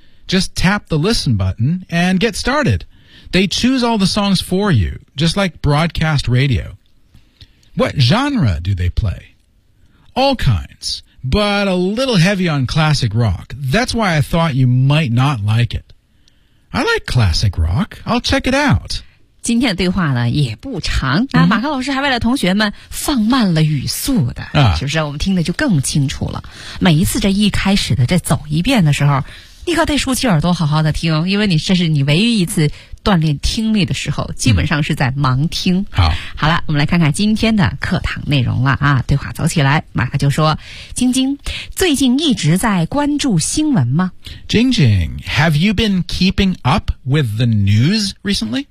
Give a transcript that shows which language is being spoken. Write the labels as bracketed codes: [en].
[en] Just tap the listen button and get started. They choose all the songs for you, just like broadcast radio. What genre do they play? All kinds, but a little heavy on classic rock. That's why I thought you might not like it. I like classic rock. I'll check it out. [zh] 今天的对话呢也不长，那马克老师还为了同学们放慢了语速的，是不是？我们听的就更清楚了。每一次这一开始的这走一遍的时候，立刻得竖起耳朵好好的听，因为你这是你唯一一次锻炼听力的时候，基本上是在盲听。好了，我们来看看今天的课堂内容了啊。对话走起来，马克就说：“晶晶，最近一直在关注新闻吗？” [en] 晶晶 ，Have you been keeping up with the news recently？